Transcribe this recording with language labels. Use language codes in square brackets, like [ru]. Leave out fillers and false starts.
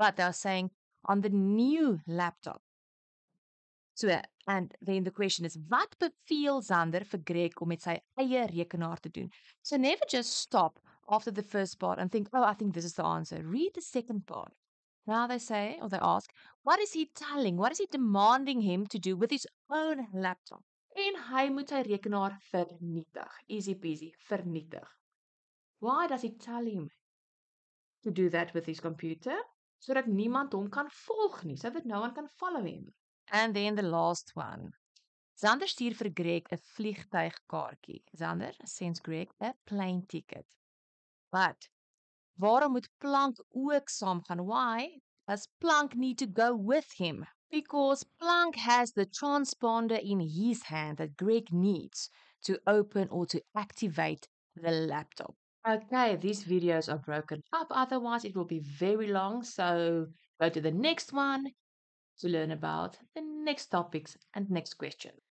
[en] But they're saying on the new laptop. So, and then the question is, [af] wat beveel Xander vir Greg om met sy eie rekenaar te doen? [en] So never just stop after the first part and think, oh, I think this is the answer. Read the second part. Now they say, or they ask, what is he telling? What is he demanding him to do with his own laptop? [af] En hy moet sy rekenaar vernietig. [en] Easy peasy, vernietig. Why does he tell him to do that with his computer? [af] Sodat niemand hom kan volg nie, [en] so that no one can follow him. And then the last one. [af] Xander stuur vir Greg 'n vliegtuigkaartjie. [en] Xander sends Greg 'n plane ticket. [af] But waarom moet Plank ook saamgaan? [en] Why does Plank need to go with him? Because Plank has the transponder in his hand that Greg needs to open or to activate the laptop. Okay, these videos are broken up. Otherwise, it will be very long. So go to the next one to learn about the next topics and next question.